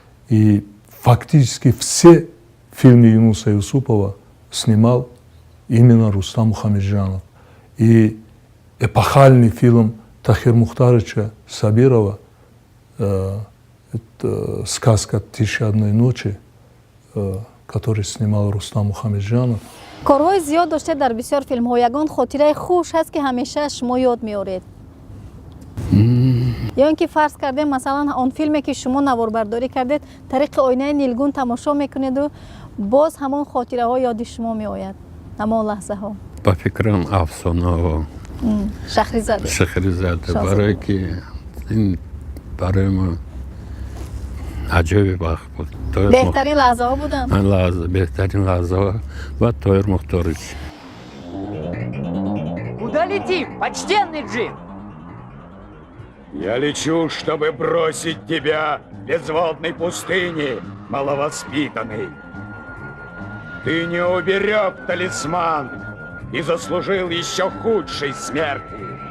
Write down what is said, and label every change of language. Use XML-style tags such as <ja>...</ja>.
<ru>И фактически все фильмы Юнуса Юсупова снимал именно Рустам Мухамеджанов. И эпохальный фильм Тахир Мухтаровича Сабирова, это сказка «Тысяча одной ночи», который снимал Рустам Мухамеджанов.</ru> <tg>корҳои зиёд доштед дар бисёр филмҳо. Ягон хотираи хуш ҳаст ки ҳамеша шумо ёд меоред? ё ин ки фарз кардем масалан он филме ки шумо наворбардорӣ кардед, тариқи оинаи нилгун тамошо мекунеду боз ҳамон хотираҳо ёди шумо меояд, ҳамон лаҳзаҳо. По фикрам Афсонова, Шахризада, барое ки ин барои мо аҷоиби вақт буд. Беҳтарин лаҳзаҳо буданд? Беҳтарин лаҳзаҳо ва Тоир Мухторович.</tg> <ru>Куда летим, почтенный джин? Я лечу, чтобы бросить тебя в безводной пустыне, маловоспитанный. Ты не уберег талисман и заслужил еще худшей смерти.</ru>